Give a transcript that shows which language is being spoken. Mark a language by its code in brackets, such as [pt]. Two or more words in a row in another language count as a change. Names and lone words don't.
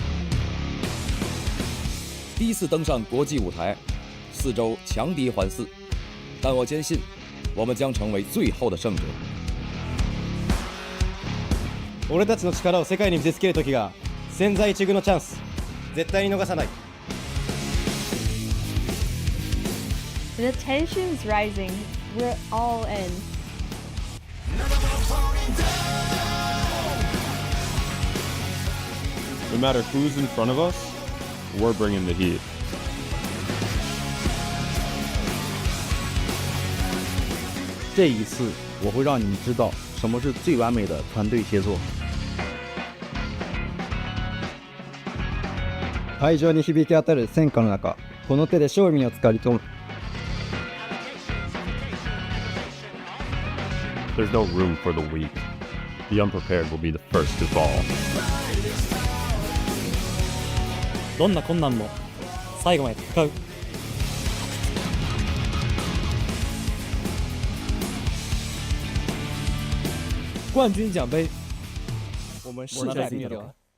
[zh] 第一次登上国际舞台，4周强敌环伺，但我坚信，我们将成为最后的胜者。 [ja] 俺たちの力を世界に見せつける時が千載一遇のチャンス、絶対に逃さない。 [en] The tension is rising. We're all in. No matter who's in front of us, we're bringing the heat. [zh] 这一次，我会让你们知道什么是最完美的团队协作。 [ja] 会場に響き当たる戦火の中、この手で勝利をつかみ取る。 [en] There's no room for the weak. The unprepared will be the first to fall. [ja] どんな困難も最後まで戦う。 [zh] 冠军奖杯，我们势在必得。